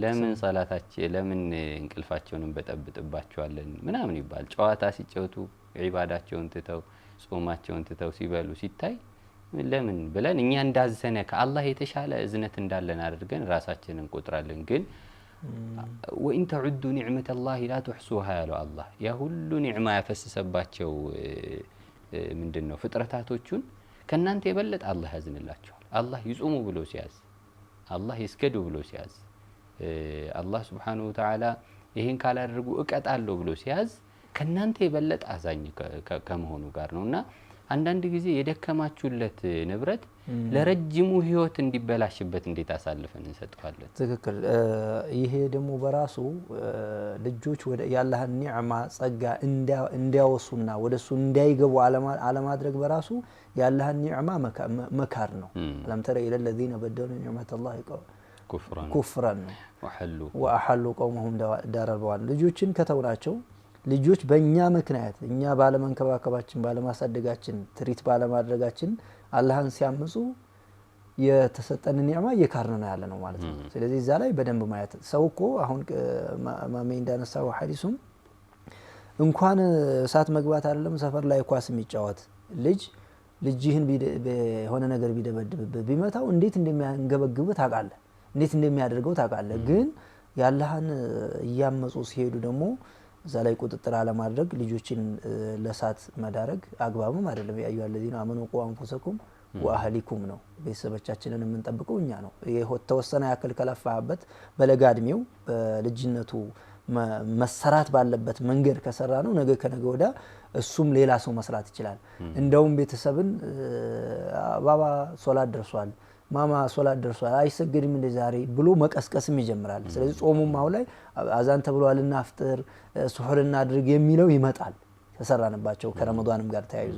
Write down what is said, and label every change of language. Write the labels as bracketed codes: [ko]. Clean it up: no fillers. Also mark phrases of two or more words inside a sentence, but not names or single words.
[am] ለምን ሶላታቸው ለምን እንቅልፋቸውን በጠብጥባቸዋለን ምናምን ይባል ጨዋታ ሲጫወቱ ዒባዳቸውን ትተው ጾማቸውን ትተው ሲበሉ ሲታይ ለምን ብለን እኛ እንዳዘነ ከአላህ የተሻለ እዝነት እንዳለን አድርገን ራሳችንን ቆጥራለን ግን [ar] وإن تعدوا نعمة الله لا تحصوها يا الله يا [am] ሁሉ ኒዕማ ያፈሰሰባቸው ምንድነው ፍጥረታቶቹን ከናንተ የበለጠ አላህ ያዝንላቸዋል አላህ ይጾሙ ብሎ ሲያዝ አላህ ይስገዱ ብሎ ሲያዝ አላህ [ar] سبحانه وتعالى [am] ይሄን ካላደረጉ እቀጣለሁ ብሎ ሲያዝ ከናንተ የበለጠ አዛኝ ከመሆኑ ጋር ነውና አንዳንድ ጊዜ የደከማችሁለት ንብረት ለረጅሙ ህይወት እንዲበላሽበት እንዴት አሳልፈን እንሰጣለን ትክክል ይሄ ደግሞ በራሱ ልጆች ወደ ያላህን ኒዕማ ጸጋ እንዲያወሱና ወደሱ እንዳይገቡ አለማድረግ በራሱ ያላህን ኒዕማ መካር ነው [ar] ألم تر إلى الذين بدلوا نعمة الله كفرا وأحلوا قومهم دار البوار [am] ልጆችን ከተውናቸው ልጆች በእኛ ምክንያት እኛ ባለመንከባከባችን ባለማሳደጋችን ትሪት ባለማድረጋችን አላህን ሲያምፁ የተሰጠን ኒዕማ የካርን ነው ያለ ነው ማለት ነው ስለዚህ እዛ ላይ በደንብ ማየት ሰውኮ አሁን ማሜ እንዳነሳው ሐዲሱም እንኳን እሳት መግባት አይደለም ሰፈር ላይ ኳስ የሚጫወት ልጅህን በሆነ ነገር ቢደበድብበት ቢመታው እንዴት እንደሚያንገበግብ ታውቃለህ እንዴት እንደሚያደርገው ታውቃለህ ግን ያላህን ያመፁ ሲሄዱ ደግሞ እዛ ላይ ቁጥጥር አለማድረግ ልጆችን ለሳት መዳረግ አግባብም አይደለም ያዩ [ar] الذين امنوا قوا انفسكم واهليكم [am] ነው ቤተሰቦቻችንን የምንጠብቀው እኛ ነው ይሄ ተወሰነ ያክል ከለፋበት በለጋድሚው ልጅነቱ መሰራት ባለበት መንገድ ከሰራ ነው ነገ ከነገ ወዳ እሱም ሌላ ሰው መስራት ይችላል እንደውም ቤተሰብን ባባ ሶላት ደርሷል ማማ ሶላት ደርሷል አይሰግድም እንደ ዛሬ ብሎ መቀስቀስም ይጀምራል ስለዚህ ጾሙም አው ላይ አዛን ተብሏልና አፍጥር ሱሁርና አድርግ የሚለው ይመጣል ተሰራንባቸው ከረመዳንም ጋር ተያይዞ